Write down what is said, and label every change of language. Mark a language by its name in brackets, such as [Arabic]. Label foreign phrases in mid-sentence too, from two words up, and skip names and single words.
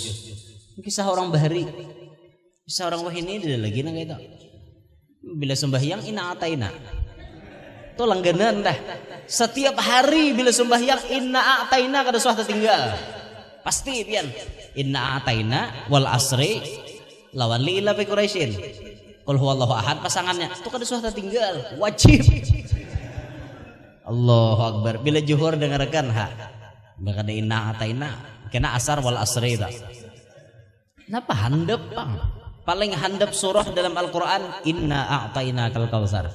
[Banjar] Kisah orang bahari, kisah orang wahini dia lagi nang itu. Bila sembahyang [Arabic] إنا أعطينا [Banjar] itu langganan dah. Setiap hari bila sembahyang [Arabic] إنا أعطينا [Banjar] kada suah tertinggal. Pasti pian. [Arabic] إنا أعطينا والعصر lawan لإيلاف قريش. قل هو الله أحد [Banjar] pasangannya itu kada suah tertinggal, wajib. [Arabic] الله أكبر. [Banjar] Bila zuhur dengarkan maka ada [Arabic] إنا أعطينا [Banjar] kena asar [Arabic] والعصر [Banjar] dah. Napa handap bang? Paling handap surah dalam Al-Quran [Arabic] إنا أعطيناك الكوثر.